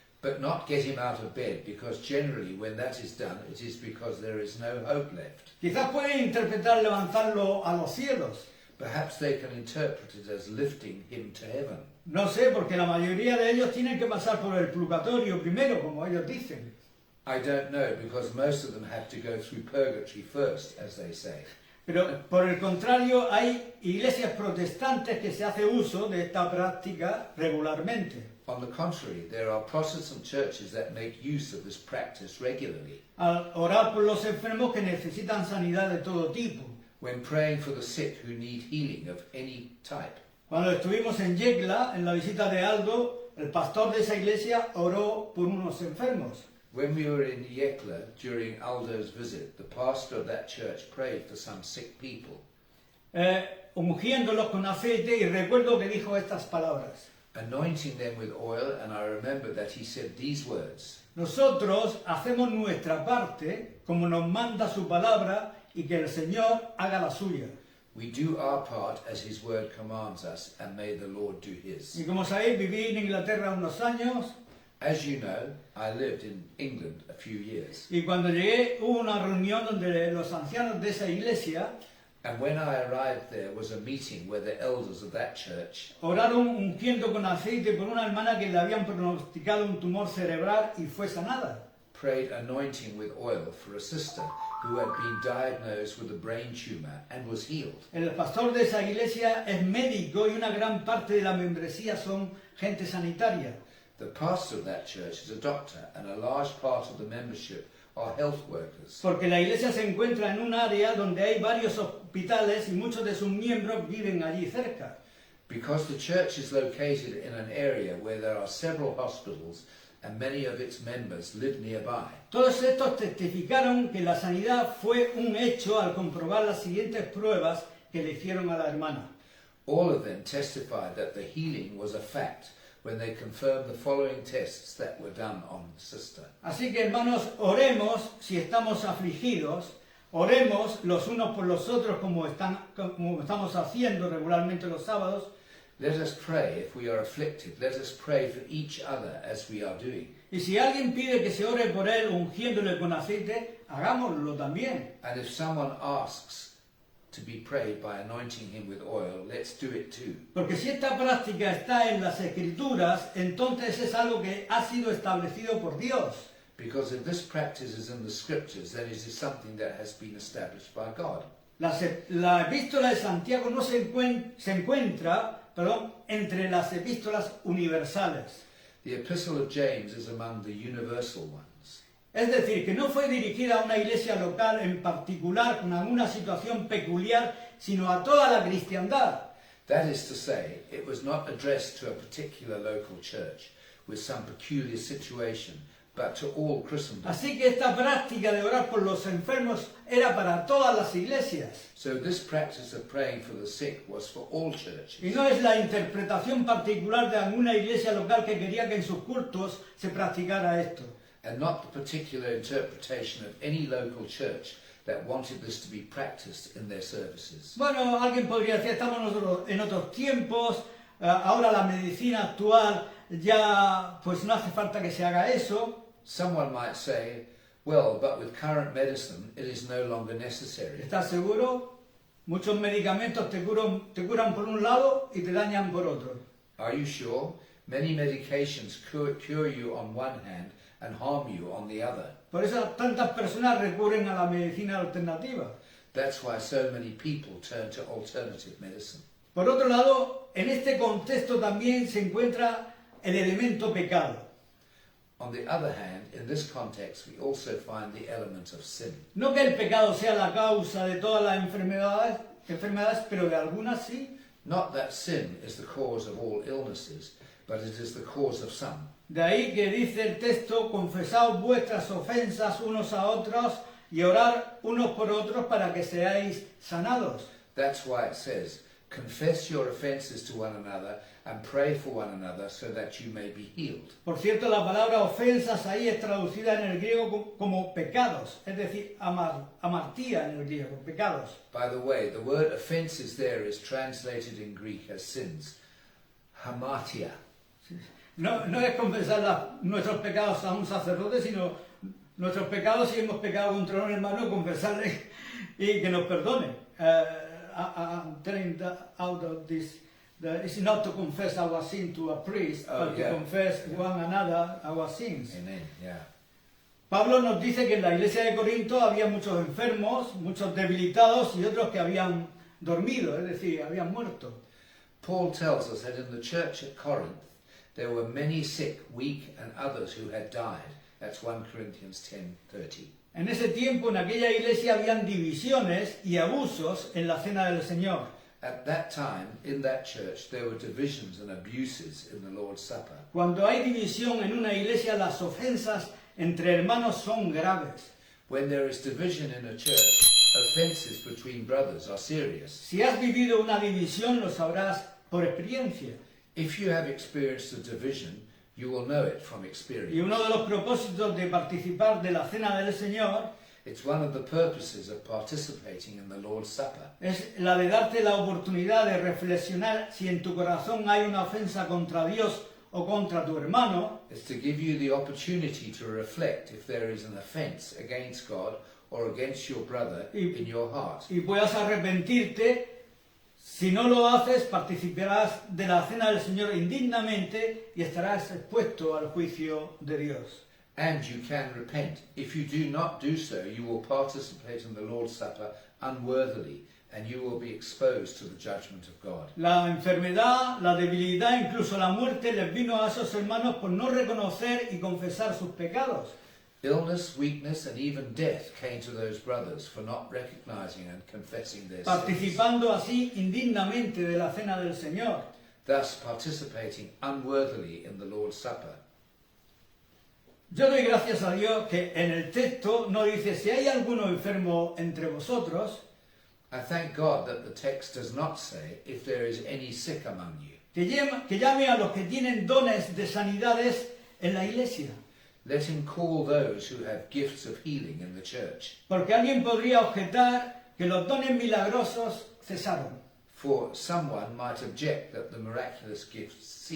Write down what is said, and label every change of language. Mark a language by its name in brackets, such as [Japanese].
[English] But not get him out of bed, because generally when that is done, it is because there is no hope left. [Spanish] Quizás pueden interpretar levantarlo a los cielos. [English] Perhaps they can interpret it as lifting him to heaven. [Spanish] No sé, porque la mayoría de ellos tienen que pasar por el purgatorio primero, como ellos dicen. [English] I don't know, because most of them have to go through purgatory first, as they say. [Spanish] Pero por el contrario, hay iglesias protestantes que se hace uso de esta práctica regularmente. [English] On the contrary, there are Protestant churches that make use of this practice regularly. [Spanish] Al orar por los enfermos que necesitan sanidad de todo tipo. [English] When praying for the sick who need healing of any type. [Spanish] Cuando estuvimos en Yecla, en la visita de Aldo, el pastor de esa iglesia oró por unos enfermos. [English] When we were in Yekla during Aldo's visit, the pastor of that church prayed for some sick people. [Spanish] Ungiéndolos con aceite, y recuerdo que dijo estas palabras. [English] Anointing them with oil, and I remember that he said these words. [Spanish] Nosotros hacemos nuestra parte como nos manda su palabra y que el Señor haga la suya. [English] We do our part as his word commands us, and may the Lord do his. [Spanish] Y como sabéis, viví en Inglaterra unos años. [English] As you know, I lived in England a few years. [Spanish] Y cuando llegué hubo una reunión donde los ancianos de esa iglesia [English] And when I arrived there was a meeting where the elders of that church [Spanish] oraron ungiendo con aceite por una hermana que le habían pronosticado un tumor cerebral y fue sanada. [English] prayed anointing with oil for a sister who had been diagnosed with a brain tumor and was healed. [Spanish] El pastor de esa iglesia es médico y una gran parte de la membresía son gente sanitaria. [English] The pastor of that church is a doctor, and a large part of the membership are health workers. [Spanish] Porque la iglesia se encuentra en un área donde hay varios hospitales y muchos de sus miembros viven allí cerca. [English] Because the church is located in an area where there are several hospitals and many of its members live nearby. [Spanish] Todos estos testificaron que la sanidad fue un hecho al comprobar las siguientes pruebas que le hicieron a la hermana. [English] All of them testified that the healing was a fact when they confirmed the following tests that were done on the sister. [Spanish] Así que hermanos, oremos si estamos afligidos, oremos los unos por los otros como estamos haciendo regularmente los sábados. [English] Let us pray if we are afflicted. Let us pray for each other as we are doing. [Spanish] Y si alguien pide que se ore por él ungiéndole con aceite, hagámoslo también. [English] And if someone asks to be prayed by anointing him with oil, let's do it too. [Spanish] Porque si esta práctica está en las Escrituras, entonces es algo que ha sido establecido por Dios. [English] Because if this practice is in the scriptures, then it is something that has been established by God. [Spanish] La epístola de Santiago no se encuentra entre las epístolas universales. [English] The epistle of James is among the universal ones. [Spanish] Es decir, que no fue dirigida a una iglesia local en particular con alguna situación peculiar, sino a toda la cristiandad. [English] That is to say, it was not addressed to a particular local church with some peculiar situation, but to all Christendom. [Spanish] Así que esta práctica de orar por los enfermos era para todas las iglesias. [English] So this practice of praying for the sick was for all churches. [Spanish] Y no es la interpretación particular de alguna iglesia local que quería que en sus cultos se practicara esto. [English] And not the particular interpretation of any local church that wanted this to be practiced in their services. [Spanish] Bueno, alguien podría decir, estamos nosotros en otros tiempos, ahora la medicina actual ya pues no hace falta que se haga eso. [English] Someone might say, well, but with current medicine it is no longer necessary. [Spanish] ¿Estás seguro? Muchos medicamentos te curan por un lado y te dañan por otro. [English] Are you sure? Many medications cure you on one hand and harm you on the other. [Spanish] Por eso tantas personas recurren a la medicina alternativa. [English] That's why so many people turn to alternative medicine. [Spanish] Por otro lado, en este contexto también se encuentra el elemento pecado. [English] On the other hand, in this context, we also find the element of sin. [Spanish] No que el pecado sea la causa de todas las enfermedades, pero de algunas sí. [English] Not that sin is the cause of all illnesses, but it is the cause of some. [Spanish] De ahí que dice el texto, confesaos vuestras ofensas unos a otros y orar unos por otros para que seáis sanados. [English] That's why it says, confess your offenses to one another and pray for one another so that you may be healed. [Spanish] Por cierto, la palabra ofensas ahí es traducida en el griego como pecados, es decir, amartía en el griego, pecados. [English] By the way, the word offenses there is translated in Greek as sins, hamartia. [Spanish] No es confesar nuestros pecados a un sacerdote, sino nuestros pecados si hemos pecado contra un hermano, confesarle y que nos perdone. [English] I'm telling out of this. It's not to confess our sin to a priest, but to confess one another our sins. Amen. Yeah. [Spanish] Pablo nos dice que en la iglesia de Corinto había muchos enfermos, muchos debilitados y otros que habían dormido, es decir, habían muerto. [English] Paul tells us that in the church at Corinth there were many sick, weak, and others who had died. That's 1 Corinthians 10:30. [Spanish] En ese tiempo, en aquella iglesia, habían divisiones y abusos en la cena del Señor. [English] At that time, in that church, there were divisions and abuses in the Lord's Supper. [Spanish] Cuando hay división en una iglesia, las ofensas entre hermanos son graves. [English] When there is division in a church, offenses between brothers are serious. [Spanish] Si has vivido una división, lo sabrás por experiencia. [English] If you have experienced a division, you will know it from experience. [Spanish] Y uno de los propósitos de participar de la cena del Señor [English] It's one of the purposes of participating in the Lord's Supper. [Spanish] es la de darte la oportunidad de reflexionar si en tu corazón hay una ofensa contra Dios o contra tu hermano. [English] It's to give you the opportunity to reflect if there is an offense against God or against your brother in your heart. [Spanish] Y puedas arrepentirte. Si no lo haces, participarás de la cena del Señor indignamente y estarás expuesto al juicio de Dios. [English] And you can repent. If you do not do so, you will participate in the Lord's Supper unworthily, and you will be exposed to the judgment of God. [Spanish] La enfermedad, la debilidad, incluso la muerte les vino a esos hermanos por no reconocer y confesar sus pecados. [English] Illness, weakness, and even death came to those brothers for not recognizing and confessing their sins, [Spanish] Participando así indignamente de la cena del Señor. [English] thus participating unworthily in the Lord's Supper. [Spanish] Yo doy gracias a Dios que en el texto no dice si hay alguno enfermo entre vosotros, [English] I thank God that the text does not say, if there is any sick among you. [Spanish] que llame a los que tienen dones de sanidades en la iglesia. [English] Let him call those who have gifts of healing in the church. [Spanish] Porque alguien podría objetar que los dones milagrosos cesaron. [English] For someone might object that the miraculous gifts cease.